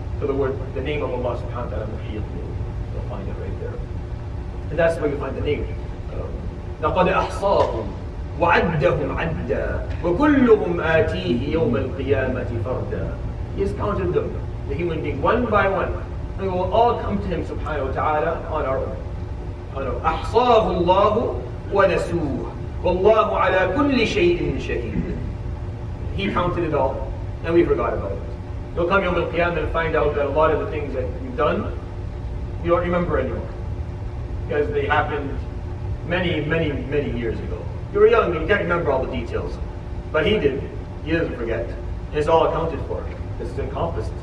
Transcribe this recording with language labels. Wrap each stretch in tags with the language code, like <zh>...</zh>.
<en>So the name of Allah subhanahu wa ta'ala, Muhit, you'll find it right there. And that's where you find the name.</en> <ar>لَقَدْ أَحْصَاهُمْ وَعَدَّهُمْ عَدًّا وَكُلُّهُمْ آتِيهِ يَوْمَ الْقِيَامَةِ فَرْدًا.</ar> <en>He has counted them, the human being, one by one. And we will all come to Him subhanahu wa ta'ala on our own.</en> <ar>أحصاه الله ونسوه والله على كل شيء شهيد.</ar> <en>He counted it all, and we forgot about it. You'll come Yawm al-Qiyamah and find out that a lot of the things that you've done, you don't remember anymore. Because they happened many, many, many years ago. You were young and you can't remember all the details. But He did. He doesn't forget. And it's all accounted for. It's encompassed.</en>